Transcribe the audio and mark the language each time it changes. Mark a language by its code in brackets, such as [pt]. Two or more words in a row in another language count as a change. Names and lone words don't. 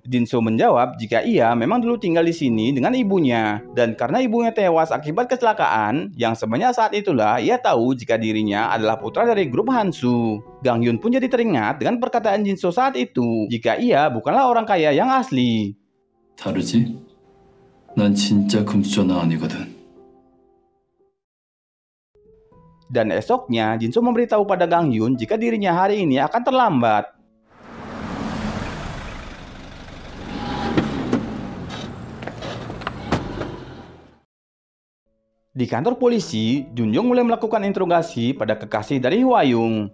[id] Jin-soo menjawab jika ia memang dulu tinggal di sini dengan ibunya. Dan karena ibunya tewas akibat kecelakaan, yang sebenarnya saat itulah ia tahu jika dirinya adalah putra dari grup Hansu. Gang Hyun pun jadi teringat dengan perkataan Jin-soo saat itu jika ia bukanlah orang kaya yang asli. [ko] 다르지? 난 진짜 금수저나 아니거든. [id] Dan esoknya, Jin-soo memberitahu pada Gang Hyun jika dirinya hari ini akan terlambat. Di kantor polisi, Junyoung mulai melakukan interogasi pada kekasih dari Hwa-young.